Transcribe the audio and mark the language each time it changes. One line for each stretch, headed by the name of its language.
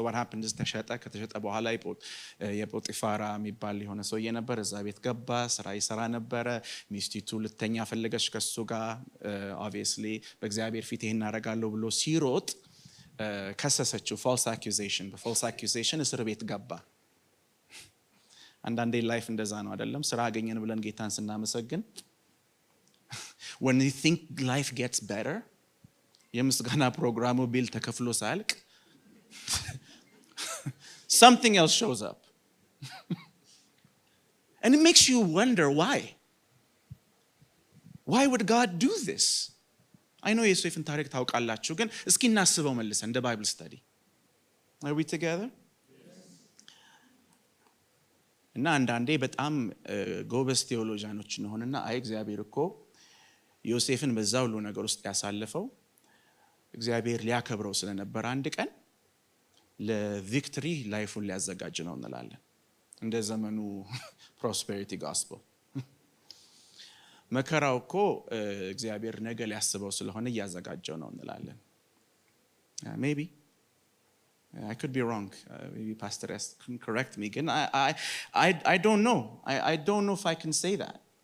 English: So what happened is
Amharic: ከተሸጠ በኋላ የጶጢፋራ የሚባል የሆነ ሰውዬ ነበር። እዛ ቤት ገባ፣ ስራ ይሰራ ነበረ። ሚስቲቱ ልተኛ ፈለገች ከሱ ጋር። obviously በእግዚአብሔር ፊት ይሄን አደርጋለሁ ብሎ ሲሮጥ ከሰሰችው። false accusation በfalse accusation እስር ቤት ገባ። አንዳንዴ ላይፍ እንደዛ ነው አይደለም? ስራ አገኘን ብለን ጌታን ስናመሰግን
English: when you think life gets better
Amharic: የምስጋና ፕሮግራሙ ቢል ተከፍሎ ሳልቅ
English: something else shows up. And it makes you wonder why would God do this? I know
Amharic: ዮሴፍን ታሪክ ታውቃላችሁ፣ ግን እስኪ እናስበው መልሰን እንደ ባይብል ስታዲ።
English: Are we together?
Amharic: እና አንዳንዴ በጣም ጎበዝ ቴዎሎጂያኖች እንሆንና እግዚአብሔር እኮ ዮሴፍን በዛ ሁሉ ነገር ውስጥ ያሳለፈው እግዚአብሔር ሊያከብረው ስለነበር አንድ ቀን ለቪክቶሪ ላይፉን ሊያዘጋጅ ነው እንላለን። እንደ ዘመኑ ፕሮስፔሪቲ ጋስፐል መከራው እኮ እግዚአብሔር ነገ ሊያስበው ስለሆነ እያዘጋጀው ነው እንላለን።
English: maybe I could be wrong. Maybe Pastor S can correct me. I don't know. I don't know if I can say that.